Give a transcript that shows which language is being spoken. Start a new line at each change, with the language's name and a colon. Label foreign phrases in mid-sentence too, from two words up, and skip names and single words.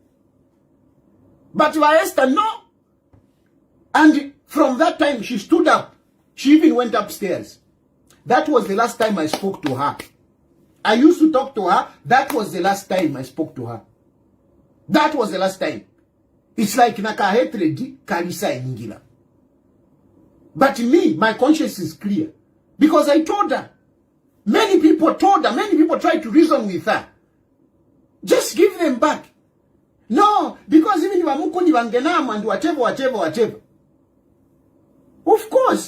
English: But Esther, no. And from that time, she stood up. She even went upstairs. That was the last time I spoke to her. I used to talk to her. That was the last time I spoke to her. That was the last time. It's like nakahetredi karisa ingila. But me, my conscience is clear. Because I told her. Many people told her. Many people tried to reason with her. Just give them back. No, because even Wamukuni Wangenam and whatever. Of course.